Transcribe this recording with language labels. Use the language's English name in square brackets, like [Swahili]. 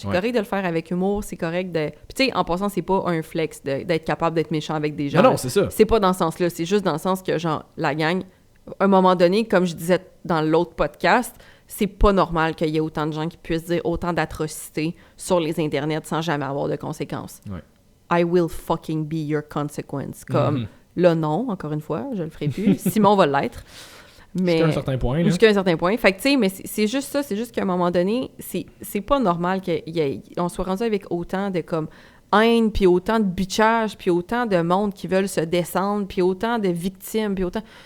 [French] C'est correct de le faire avec humour, c'est correct de... Puis tu sais, en passant, c'est pas un flex d'être capable d'être méchant avec des gens. Non, c'est ça. C'est pas dans ce sens-là, c'est juste dans le sens que, genre, la gang, à un moment donné, comme je disais dans l'autre podcast, c'est pas normal qu'il y ait autant de gens qui puissent dire autant d'atrocités sur les internets sans jamais avoir de conséquences. Ouais. [English] I will fucking be your consequence. [French] Comme, là, non, encore une fois, je le ferai plus. Simon va l'être. Mais jusqu'à un certain point. Jusqu'à un certain point. Fait que, tu sais, mais c'est juste ça. C'est juste qu'à un moment donné, c'est pas normal qu'on soit rendu avec autant de, comme, haine, puis autant de bitchage, puis autant de monde qui veulent se descendre, puis autant de victimes, puis autant...